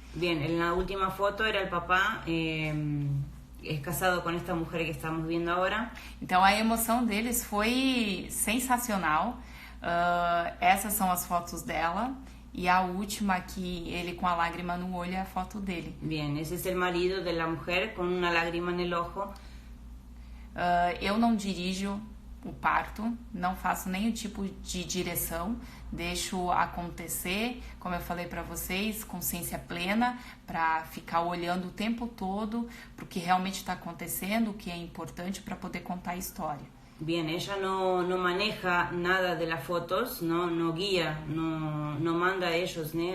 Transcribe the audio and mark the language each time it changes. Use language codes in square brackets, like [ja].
[es] Bien, en la última foto era el papá es casado con esta mujer que estamos viendo ahora. [pt] Então a emoção deles foi sensacional. Essas são as fotos dela, e a última aqui, ele com a lágrima no olho, é a foto dele. [es] Bien, ese es el marido de la mujer con una lágrima en el ojo. [pt] Eu não dirijo o parto, não faço nenhum tipo de direção, deixo acontecer, como eu falei para vocês, consciência plena, para ficar olhando o tempo todo para o que realmente está acontecendo, o que é importante para poder contar a história. [es] Bien, ella no maneja nada de las fotos, no guía, no manda a ellos, ¿no?